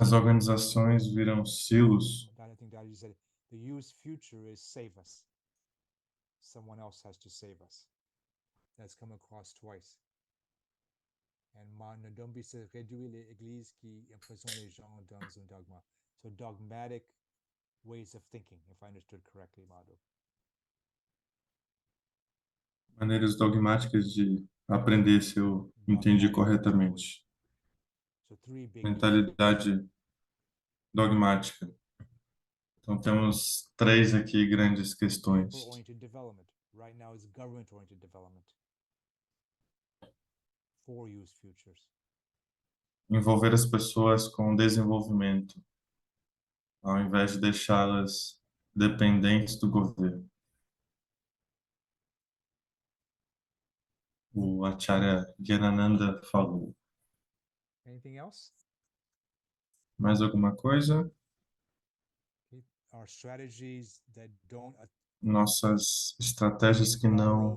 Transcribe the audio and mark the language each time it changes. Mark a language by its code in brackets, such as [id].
[pt] As organizações viram silos. [en] I think Daddy said the use future is save us. Someone else has to save us. That's come across twice. And Ndombi says [fr] réduire l'Église qui emprisonne les gens dans un dogma. [en] So dogmatic ways of thinking, if I understood correctly, Madhu. [pt] Maneiras dogmáticas de aprender, se eu entendi [en] Dogmatic mentality. [pt] corretamente. [en] So three big issues. [pt] Mentalidade dogmática. Então, temos três aqui grandes questões. [en] People-oriented development. Right now it's government-oriented development. For use futures. [pt] Envolver as pessoas com desenvolvimento, ao invés de deixá-las dependentes do governo. O Acharya Gyanananda falou. [en] Anything else? [pt] Mais alguma coisa? [en] Our strategies that don't [pt] Nossas estratégias que não